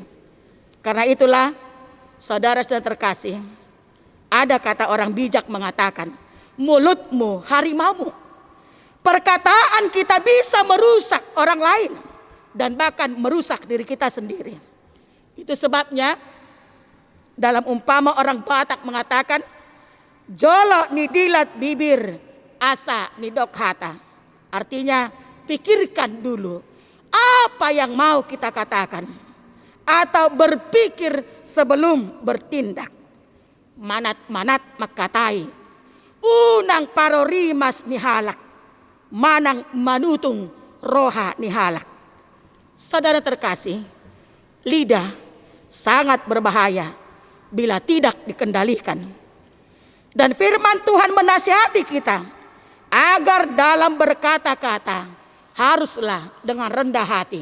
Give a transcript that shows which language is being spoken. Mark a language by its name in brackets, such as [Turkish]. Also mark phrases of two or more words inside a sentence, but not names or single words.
[Indonesian] Karena itulah, saudara dan terkasih, ada kata orang bijak mengatakan, mulutmu harimaumu. Perkataan kita bisa merusak orang lain dan bahkan merusak diri kita sendiri. Itu sebabnya Dalam umpama orang Batak mengatakan, [Batak Toba] jolo ni dilat bibir, asa ni dok hata. [Indonesian] Artinya pikirkan dulu apa yang mau kita katakan, atau berpikir sebelum bertindak. [Batak Toba] Manat-manat makatai, unang parorimas nihalak, manang manutung roha nihalak. [Indonesian] Saudara terkasih, lidah sangat berbahaya bila tidak dikendalikan. Dan firman Tuhan menasihati kita agar dalam berkata-kata haruslah dengan rendah hati.